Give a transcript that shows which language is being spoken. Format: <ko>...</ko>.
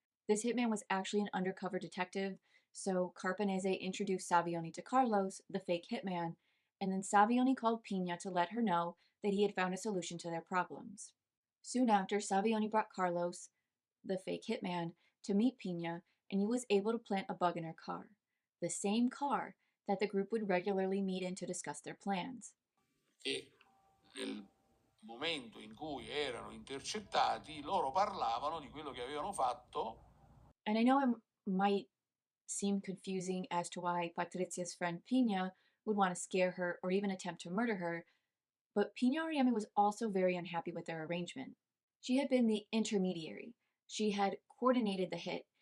<en>This hitman was actually an undercover detective, so Carpanese introduced Savioni to Carlos, the fake hitman, and then Savioni called Pina to let her know that he had found a solution to their problems. Soon after, Savioni brought Carlos, the fake hitman, to meet Pina, and he was able to plant a bug in her car, the same car that the group would regularly meet in to discuss their plans.</en> <it>E nel momento in cui erano intercettati, loro parlavano di quello che avevano fatto.</it> <en>And I know it might seem confusing as to why Patrizia's friend Pina would want to scare her or even attempt to murder her, but Pina Ariemi was also very unhappy with their arrangement. She had been the intermediary. She had coordinated the hit.</en>